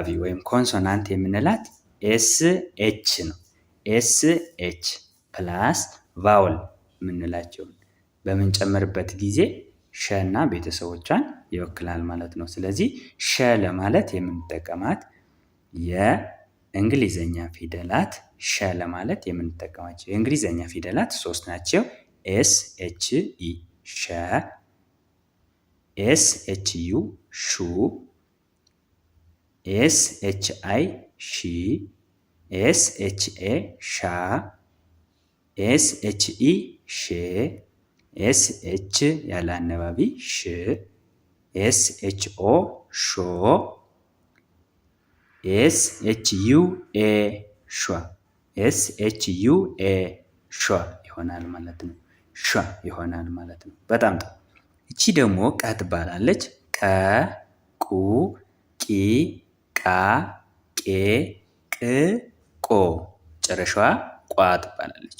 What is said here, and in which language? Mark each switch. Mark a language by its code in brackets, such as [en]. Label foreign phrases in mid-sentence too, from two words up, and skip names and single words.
[am] ወይም ኮንሶናንት የምንላት [en] S H [am] ነው። [en] S H plus vowel [am] የምንላቸውን በምንጨምርበት ጊዜ ሸ እና ቤተሰቦቿን ይወክላል ማለት ነው። ስለዚህ ሸ ለማለት የምንጠቀማት የእንግሊዘኛ ፊደላት ሸ ለማለት የምንጠቀማቸው የእንግሊዘኛ ፊደላት 3 ናቸው። [en] S H E [am] ሸ፣ [en] S H U [am] ሹ፣ [en] S H I [am] ሺ፣ [en] S H A [am] ሻ፣ [en] S H E [am] ሼ፣ [en] S H [am] ያለ አነባቢ ሽ፣ [en] S H O [am] ሾ፣ [en] S H U A [am] ሿ፣ [en] S H U A [am] ሿ ይሆናል ማለት ነው። ሿ ይሆናል ማለት ነው። በጣም ጥሩ። እቺ ደግሞ ቀ ትባላለች። ቀ፣ ቁ፣ ቂ፣ ቃ፣ ቄ፣ ቅ፣ ቆ ጨረሻዋ ቋ ትባላለች።